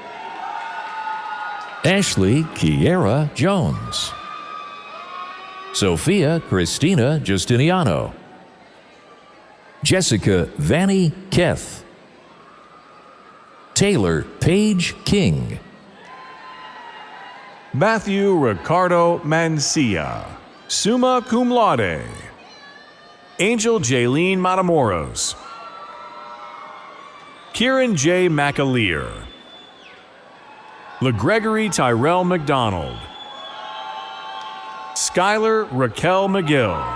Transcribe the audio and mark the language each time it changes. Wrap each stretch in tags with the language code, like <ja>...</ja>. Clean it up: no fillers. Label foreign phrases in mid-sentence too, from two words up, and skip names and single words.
<en>Ashley Kiera Jones. Sophia Christina Justiniano. Jessica Vanny Keth. Taylor Paige King. Matthew Ricardo Mancia,</en> <la>summa cum laude.</la> <en>Angel Jaylene Matamoros. Kieran J. McAleer. LeGregory Tyrell McDonald. Skylar Raquel McGill.</en>